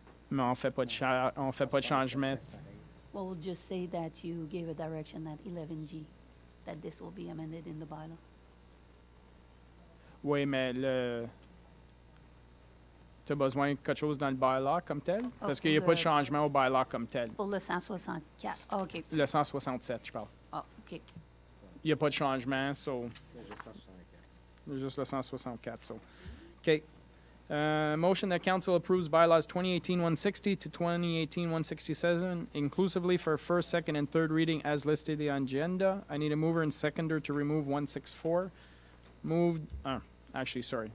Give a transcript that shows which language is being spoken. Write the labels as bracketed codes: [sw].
[fr] Mais on fait pas de changement. [en] Well, we'll just say that you gave a direction at 11G, that this will be amended in the bylaw. [fr] Oui, mais tu as besoin de quelque chose dans le bylaw comme tel? Parce qu'il n'y a pas de changement au bylaw comme tel. Pour le 164. Ah, OK. Le 167, je parle. Ah, OK. Il n'y a pas de changement, so... Juste le 164, so... OK. [en] Motion that council approves bylaws 2018-160 to 2018-167 inclusively for first, second, and third reading as listed on the agenda. I need a mover and seconder to remove 164. Moved, actually, sorry.